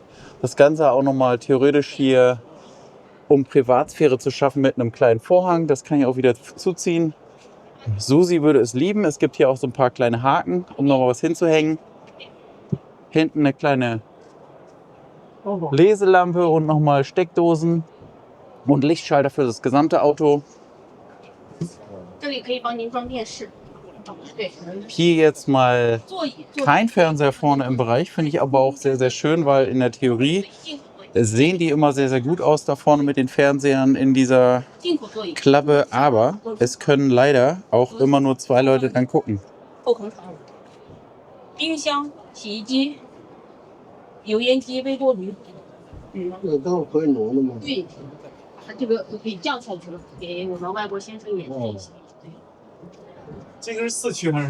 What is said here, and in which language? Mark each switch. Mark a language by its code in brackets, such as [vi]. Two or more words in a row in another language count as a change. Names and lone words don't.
[de] Das Ganze auch nochmal theoretisch hier, um Privatsphäre zu schaffen, mit einem kleinen Vorhang. Das kann ich auch wieder zuziehen. Susi würde es lieben. Es gibt hier auch so ein paar kleine Haken, um nochmal was hinzuhängen. Hinten eine kleine Leselampe und nochmal Steckdosen und Lichtschalter für das gesamte Auto. [zh] 这里可以帮您装电视。对， [de] Hier jetzt mal [zh] 座椅。座椅 [de] kein Fernseher vorne im Bereich, finde ich aber auch sehr, sehr schön, weil in der Theorie [zh] 进口座椅。 [de] sehen die immer sehr, sehr gut aus da vorne mit den Fernsehern in dieser [zh] 进口座椅。 [de] Klappe, aber es können leider auch immer nur 2 Leute dann gucken. [zh] 后空调。冰箱、洗衣机、油烟机、微波炉。这都可以挪的吗？对，这个可以降下去了，给我们外国先生也可以洗。对，这个是4驱还是？